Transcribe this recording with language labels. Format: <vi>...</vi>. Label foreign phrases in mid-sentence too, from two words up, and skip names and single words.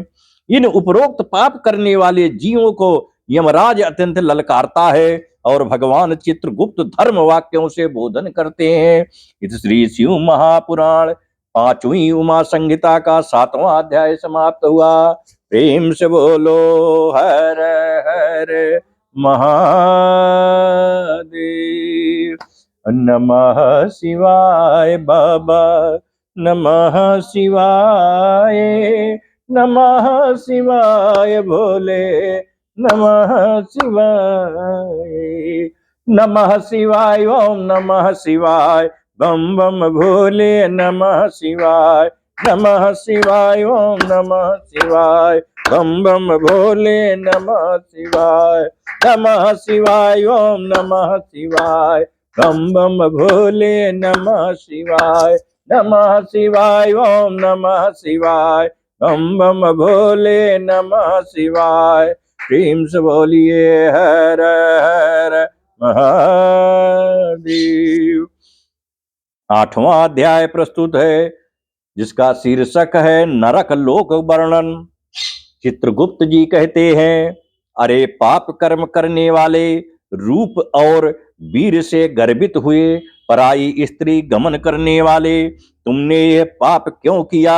<hi>इन उपरोक्त पाप करने वाले जीवों को यमराज अत्यंत ललकारता है और भगवान चित्रगुप्त धर्म वाक्यों से बोधन करते हैं। इस श्री शिव महापुराण पांचवी उमा संहिता का 7वां अध्याय समाप्त हुआ। प्रेम से बोलो हर हर महादेव।</hi> <sa>नमः शिवाय बाबा, नमः शिवाय, नमः शिवाय भोले, नमः शिवाय, नमः शिवाय, ओम नमः शिवाय,</sa> <hi>बम बम भोले,</hi> <sa>नमः शिवाय, नमः शिवाय, ओम नमः शिवाय,</sa> <hi>बम बम भोले,</hi> <sa>नमः शिवाय, नमः शिवाय, ओम नमः शिवाय,</sa> <hi>बम बम भोले,</hi> <sa>नमः शिवाय, नमः शिवाय, ओम नमः शिवाय,</sa> <hi>बम बम भोले,</hi> <sa>नमः शिवाय।</sa> <hi>प्रेम से बोलिए हर हर महादेव। 8वां अध्याय प्रस्तुत है, जिसका शीर्षक है नरक लोक वर्णन। चित्रगुप्त जी कहते हैं, अरे पाप कर्म करने वाले, रूप और वीर से गर्वित हुए पराई स्त्री गमन करने वाले, तुमने यह पाप क्यों किया?</hi>